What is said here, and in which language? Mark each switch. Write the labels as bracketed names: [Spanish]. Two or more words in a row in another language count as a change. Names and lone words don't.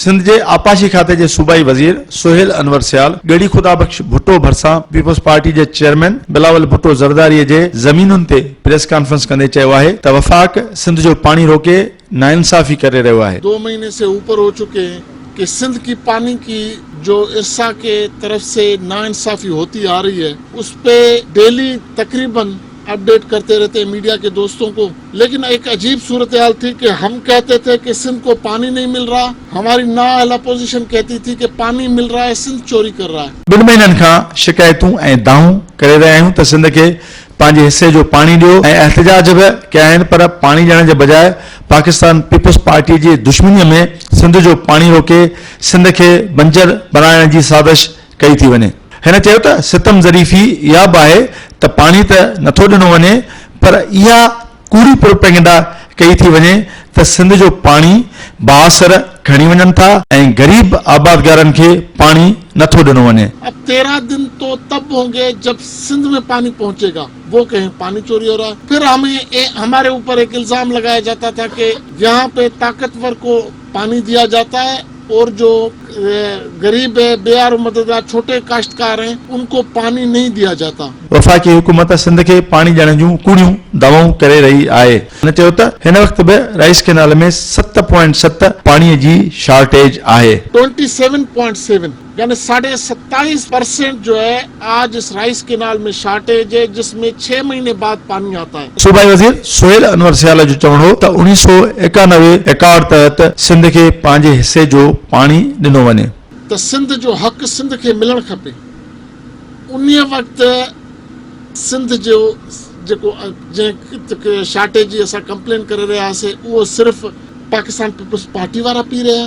[Sindhi] सिंध जे आपाशी खाते जे सूबाई वज़ीर सोहेल अनवर सियाल गड़ी खुदाबख्श भुट्टो भरसां पीपल्स पार्टी जे चेयरमैन बिलावल भुट्टो ज़रदारी जे ज़मीनुनि ते [English] press conference [Sindhi] कंदे चयो आहे त वफ़ाक़ सिंध जो पानी रोके नाइंसाफ़ी करे रहियो आहे। [Urdu] 2 مہینے سے اوپر ہو چکے ہیں کہ سندھ کی پانی کی جو ارسا کے طرف سے ناانصافی ہوتی آ رہی ہے اس پہ ڈیلی تقریباً اپڈیٹ کرتے رہتے ہیں میڈیا کے دوستوں کو. لیکن ایک عجیب صورت حال تھی کہ ہم کہتے تھے کہ سندھ کو پانی نہیں مل رہا، ہماری نااہل اپوزیشن کہتی تھی کہ پانی مل رہا ہے، سندھ چوری کر رہا ہے. [Sindhi] 2 महीननि खां शिकायतूं ऐं दाऊं करे रहिया आहियूं त सिंध खे पंहिंजे हिसे जो पानी ॾियो ऐं एहतजाज बि कया आहिनि, पर पानी ॾियण जे बजाय पाकिस्तान पीपल्स पार्टी जी दुश्मनीअ में सिंध जो पानी रोके सिंध खे बंजर बनाइण जी साज़िश कई थी वञे। हिन चयो त सितम ज़रीफ़ी इहा बि आहे त पानी त नथो ॾिनो वञे, पर इहा कूड़ी प्रोपेगेंडा कई थी वञे त सिंध जो पानी बासर खणी वञनि था ऐं गरीब आबादगारनि खे पानी नथो ॾिनो वञे। [Urdu] اب 13 دن تو تب ہوں گے جب سندھ میں پانی پہنچے گا، وہ کہیں پانی چوری ہو رہا ہے. پھر ہمارے اوپر ایک الزام لگایا جاتا تھا کہ یہاں پہ طاقتور کو پانی دیا جاتا ہے اور جو غریب ہے، بےیار مددگار چھوٹے کاشتکار ہیں ان کو پانی نہیں دیا جاتا. [Sindhi] वफ़ाक़ी हुकूमत सिंध खे पानी ॾियण जूं कूड़ियूं दावाऊं करे रही आहे। हिन चयो त हिन वक़्त बि [English] rice canal [Sindhi] में 7.7 पाणीअ जी शॉर्टेज आहे। [Urdu] 27.7 یعنی 27.5% جو ہے آج اس [English] rice canal [Urdu] میں شارٹیج ہے، جس میں 6 مہینے بعد پانی آتا ہے. [Sindhi] सूबाई वज़ीर सोहेल अनवर सियाल जो चवणो हो त 1991 तहत सिंध खे पंहिंजे हिसे जो पानी ॾिनो वञे त सिंध जो हक़ सिंध खे मिलणु खपे। उन वक़्त सिंध जो जेको जंहिं शॉर्टेज जी असां कंप्लेन करे रहियासीं उहो सिर्फ़ पाकिस्तान पीपल्स पार्टी वारा पी रहिया।